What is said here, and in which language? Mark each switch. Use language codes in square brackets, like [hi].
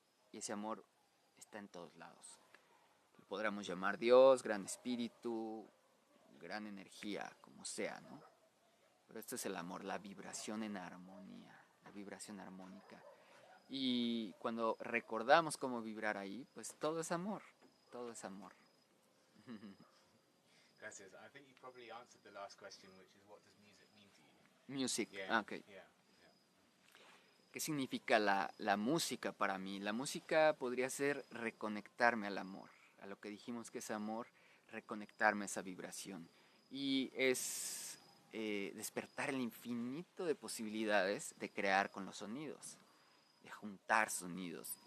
[es] Y ese amor está en todos lados. Lo podríamos llamar Dios, gran espíritu, gran energía, como sea, ¿no? Pero esto es el amor, la vibración en armonía, la vibración armónica. Y cuando recordamos cómo vibrar ahí, pues todo es amor, todo es amor. Gracias. [en] I think you probably answered the last question, which is what does music mean to you? Music, Yeah, ok. yeah, yeah. [es] ¿Qué significa la música para mí? La música podría ser reconectarme al amor, a lo que dijimos que es amor, reconectarme a esa vibración. Y es despertar el infinito de posibilidades de crear con los sonidos, de juntar sonidos.